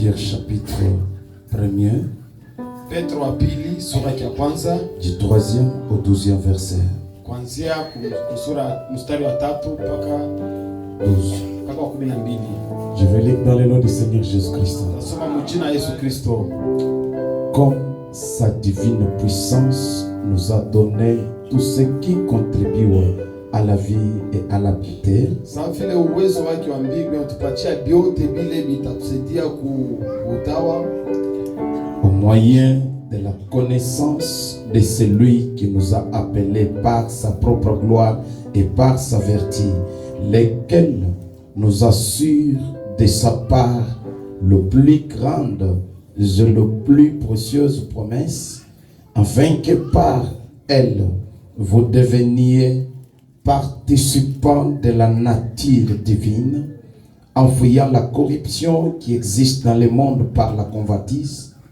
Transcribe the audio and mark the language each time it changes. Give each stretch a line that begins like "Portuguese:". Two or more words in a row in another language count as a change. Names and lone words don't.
French: Chapitre 1er,
Swahili: Petro wa pili sura ya kwanza
French: du 3e au 12e verset.
Swahili: kuanzia kusura mstari wa 3 mpaka 12.
French: Je vais lire dans le nom du Seigneur Jésus-Christ.
Swahili: Nasoma mjina Yesu Kristo.
French: Comme sa divine puissance nous a donné tout ce qui contribue à la vie et à la piété.
Swahili: Sawa vile uwezo wake wa mbingu utupatia vyote vile vitatusaidia kuutawa
French: Au moyen de la connaissance de celui qui nous a appelés par sa propre gloire et par sa vertu, lesquels nous assure de sa part le plus grande et le plus précieuse promesse, afin que par elle vous deveniez participants de la nature divine, en fuyant la corruption qui existe dans le monde par la convoitise.